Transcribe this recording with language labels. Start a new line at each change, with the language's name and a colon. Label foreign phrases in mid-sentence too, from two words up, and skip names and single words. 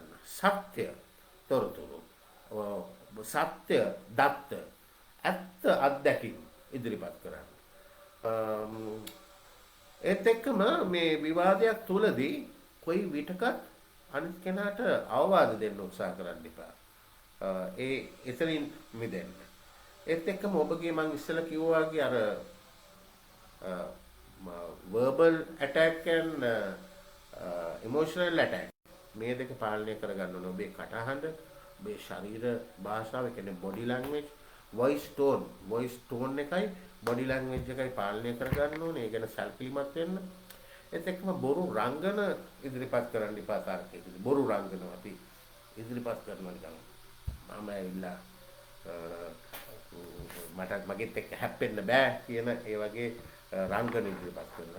Sinhala: සත්‍ය තොරතුරු සත්‍ය දත්ත ඇත්ත අත්දැකීම් ඉදිරිපත් කරන්න. ඒත් එක්කම මේ විවාදයක් තුලදී කොයි විටකත් අනිත් කෙනාට අවවාද දෙන්න උත්සාහ කරන්න එපා. එතනින් මිදෙන්න. ඒත් එක්කම ඔබගේ මං ඉස්සෙල්ලා කිව්වා වගේ අර
English: verbal attack and emotional attack
Sinhala: මේ දෙක පාලනය කරගන්න ඕනේ. ඔබේ කටහඬ, ඔබේ ශරීර භාෂාව, ඒ කියන්නේ
English: body language, voice tone
Sinhala: එකයි
English: body language
Sinhala: එකයි පාලනය කරගන්න ඕනේ. ඒ ගැන සැලකිලිමත් වෙන්න. ඒත් එක්කම බොරු රංගන ඉදිරිපත් කරන්න එපා තාර්කයේදී. බොරු රංගන අපි ඉදිරිපත් කරනවා නිකන් මම ඇවිල්ලා මට මගෙත් එක්ක හැප්පෙන්න බෑ කියන ඒ වගේ රංගන ඉදිරිපත් කරනවා.